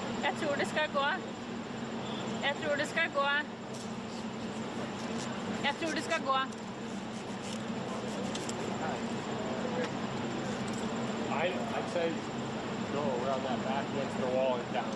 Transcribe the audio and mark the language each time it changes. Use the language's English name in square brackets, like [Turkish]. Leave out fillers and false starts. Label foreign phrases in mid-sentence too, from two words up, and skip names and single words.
[Danish] Jeg tror det skal gå. Jeg tror det skal gå. Jeg tror det skal gå. [English] I'd say go around that back against the wall and down.